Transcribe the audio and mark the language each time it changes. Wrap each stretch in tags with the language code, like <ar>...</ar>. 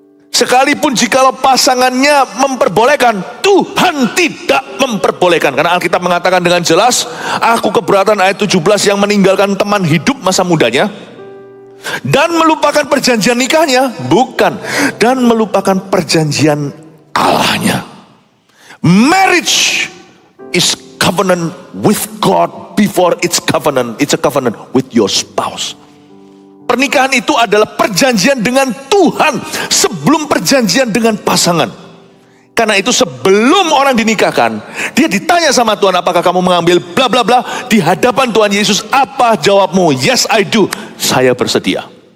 <id>Sekalipun jikalau pasangannya memperbolehkan, Tuhan tidak memperbolehkan. Karena Alkitab mengatakan dengan jelas, aku keberatan ayat 17 yang meninggalkan teman hidup masa mudanya dan melupakan perjanjian nikahnya, bukan, dan melupakan perjanjian Allahnya.</id> <en>Marriage is covenant with God before it's a covenant with your spouse.</en> <id>Pernikahan itu adalah perjanjian dengan Tuhan sebelum perjanjian dengan pasangan. Karena itu sebelum orang dinikahkan, dia ditanya sama Tuhan, apakah kamu mengambil bla bla bla di hadapan Tuhan Yesus? Apa jawabmu?</id> <en>Yes, I do.</en> <id>Saya bersedia.</id>